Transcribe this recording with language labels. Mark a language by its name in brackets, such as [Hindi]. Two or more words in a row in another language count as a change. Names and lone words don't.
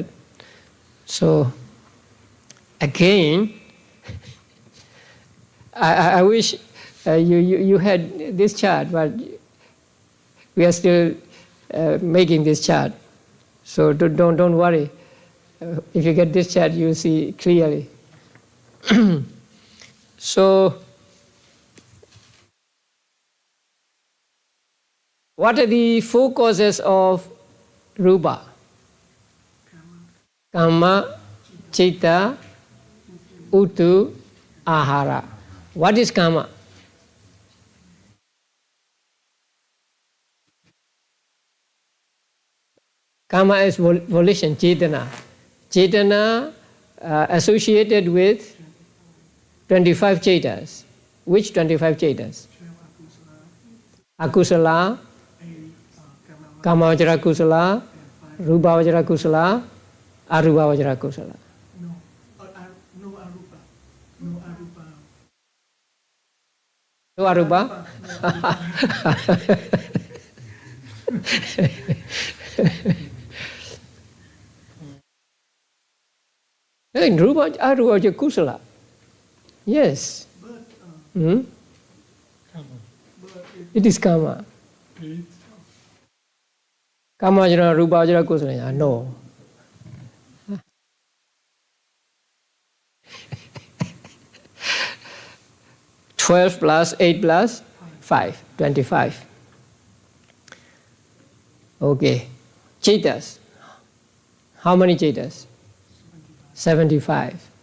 [English] So, again, I wish you had this chart, but we are still making this chart. So don't worry. If you get this chart, you'll see clearly. So, what are the 4 causes of rupa? [Pali] Kamma, chitta, utu, ahara. [English] What is karma? Karma is volition, cetana. Cetana associated with 25 cetas. Which 25 cetas? [Pali] Akusala, Kamavajara kusala, Rupavajara kusala, Arupavajara kusala. [English] No arupa. No arupa. [Pali] No arupa? Rupa arupa kusala. [English] Yes. But it is karma. [Pali] Kamavajara, Rupavajara kusala. [English] No. $12 plus 8 plus 5, 25. Okay. Cetas. How many cetas? 75.